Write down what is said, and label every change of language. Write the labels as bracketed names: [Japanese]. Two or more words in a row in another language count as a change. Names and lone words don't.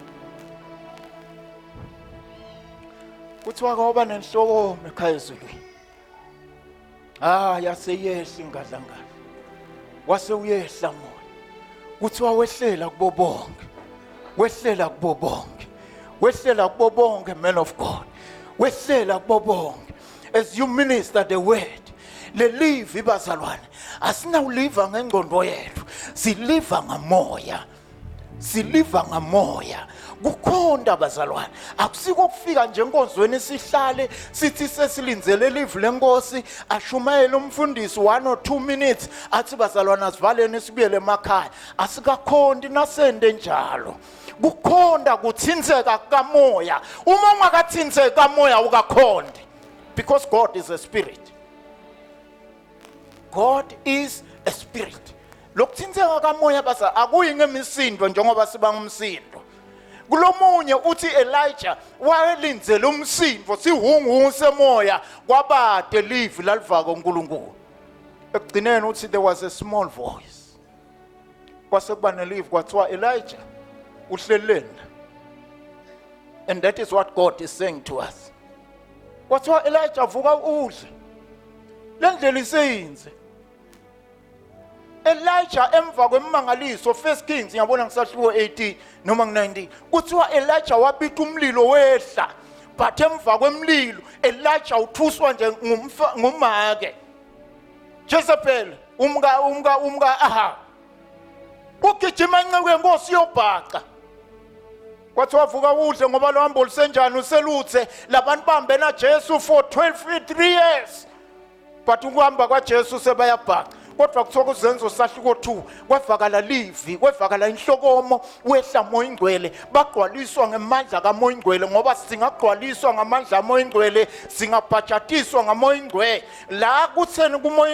[Swati] Kuthiwa kwaba nenhloko ekhaya ezulwini. Yaseyehla ingadlangala. Wase uyehla moya. Kuthiwa wehlela kubo bonke. Wehlela kubo bonke. Wehlela kubo bonke, [English] man of God. [Swati] Wehlela kubo bonke. [English] As you minister the word, [Swati] le live ibazalwane. Asinawuliva ngengqondo yethu. Siliva ngamoya. Siliva ngamoya. Kukhonda bazalwane akusiko kufika nje enkonzweni sihlale sithi sesilinzele live lenkosi ashumayele umfundisi [English] 1 or 2 minutes [Swati] athi bazalwane asivaleni sibuyele emakhaya asikakhondi nasende njalo kukhonda kuthinzeka kamoya uma ungakathinzeka kamoya ukakhondi [English] because God is a spirit. God is a spirit. [Swati] Lokuthinzeka kamoya basa akuyi ngemisindo njengoba siba ngumsindo. Kulomunye uthi Elijah wayelinzele umsindo sihungu semoya kwabade live lalivaka uNkulunkulu. Ekugcineni uthi [English] there was a small voice. [Swati] Kwase kuba nelive kwathiwa Elijah uhleleni. [English] And that is what God is saying to us. [Swati] Kwathiwa Elijah vuka udle. Lendlela iseyinze. Elijah emva kwemangaliso 1 Kings ngiyabona ngisahluko 18 noma 19 kuthiwa Elijah wabita umlilo wehla but emva kwemlilo Elijah uthuswa nje ngumake Jezebel umka aha ugijima enceku yenkosi yobhaqa kwathiwa vuka udle ngoba lo hambo lisenjani useluthe labantu bambena Jesu [English] for 3 years [Swati] but ukuhamba kwaJesu sebayabhaqa kodwa kuthiwa kuzenzo sahluko 2 kwavakala livi kwavakala inhlokomo wehla moya ingcwele bagqwaliswa ngamandla kamoya ingcwele ngoba singagqwaliswa ngamandla kamoya ingcwele singabhajatiswa ngamoya ingcwele la kutheni kumoya